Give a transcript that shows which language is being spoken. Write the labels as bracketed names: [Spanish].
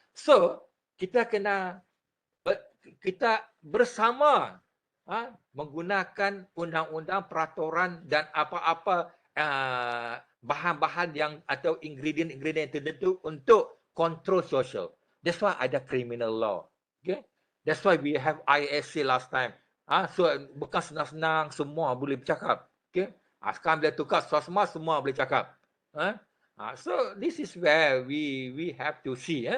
[Malay] So kita kena kita bersama menggunakan undang-undang, peraturan dan apa-apa bahan-bahan yang atau ingredient-ingredient tertentu untuk kontrol sosial. [English] That's why ada criminal law. Okay? That's why we have ISC last time. [Malay] So bukan senang-senang semua boleh bercakap. Okay? Sekarang bila tukar semua boleh cakap. [English] So this is where we have to see.